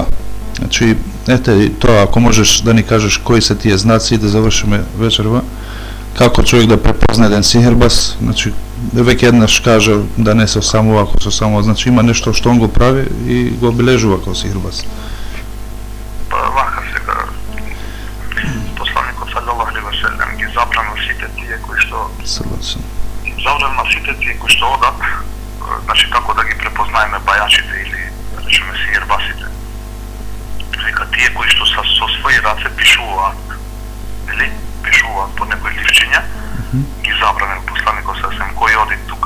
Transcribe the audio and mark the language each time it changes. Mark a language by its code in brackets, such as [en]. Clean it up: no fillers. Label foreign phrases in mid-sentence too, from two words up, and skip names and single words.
[mk] Значи, ете, тоа, ако можеш да ни кажеш кои се тие знаци и да завршиме вечерва, како човек да препозна еден сихрбаз, значи, веќе еднаш кажа да не се осамува, ако се осамува, значи има нешто што он го прави и го обележува како сихрбаз. Па, вака сега, посланикот [ar] صلى الله عليه وسلم [mk] ги забрана сите тие кои што одат, значи како да ги препознаеме бајачите или, да речеме, сихрбасите. Века тие кои што со своји раце пишуваат, или пишуваат по некои ливчиња, ги забранил посланикот сасем кој оди тука.